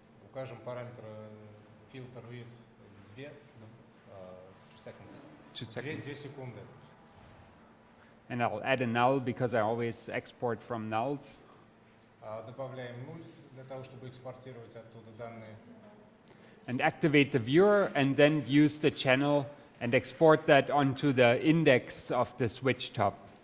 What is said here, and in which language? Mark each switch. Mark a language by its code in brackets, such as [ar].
[ru] Укажем параметр filter width 2 seconds. 2 секунды. [en] And I'll add a null because I always export from nulls. [ru] Добавляем 0 для того, чтобы экспортировать оттуда данные. [en] and activate the viewer, and then use the channel and export that onto the index of the switch top.